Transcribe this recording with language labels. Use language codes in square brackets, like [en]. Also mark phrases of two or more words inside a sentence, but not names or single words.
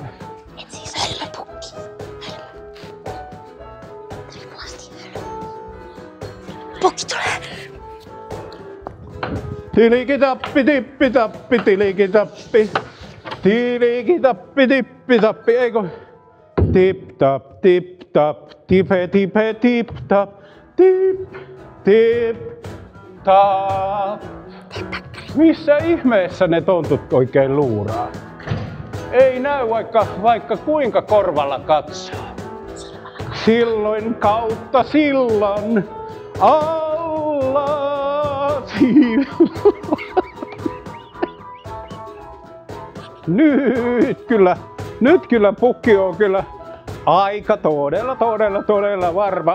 [fi] Etsis hölmöpukki. Pukki tulee. Tilikitappi, tippitappi, tilikitappi. Tilikitappi, tippitappi, eikö? Tip tap, tip tap, tipe tipe, tip tap, tip, tip, tap. Missä ihmeessä ne tontut oikein luuraa? Ei näy vaikka kuinka korvalla katsoo. Silloin kautta sillan alla Nyt kyllä pukki on kyllä aika todella varma.